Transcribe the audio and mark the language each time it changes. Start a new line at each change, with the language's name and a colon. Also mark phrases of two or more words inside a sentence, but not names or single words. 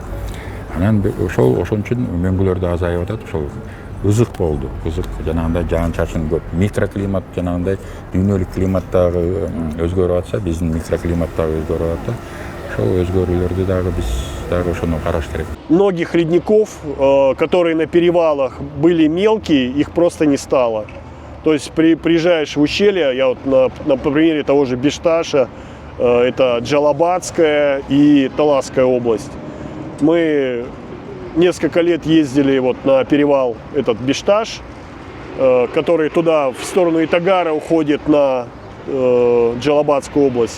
Kyrgyz: Анан ошон үчүн мөңгүлөрдө азайып атат, ошол ызык болду. Ызык жанагындай жаан чачын көп. Микроклимат жанагындай дүйнөлүк климаттагы өзгөрүп атса, биздин микроклимат дагы өзгөрүп атат. Ошол өзгөрүүлөрдү дагы биз дагы ошону караш керек.
Russian: Многих ледников, которые на перевалах были мелкие, их просто не стало. То есть приезжаешь в ущелье, я вот на примере того же Бишташа, это Джалабадская и Таласская область. Мы несколько лет ездили вот на перевал этот Бишташ, который туда в сторону Итагара уходит на Джалабадскую область.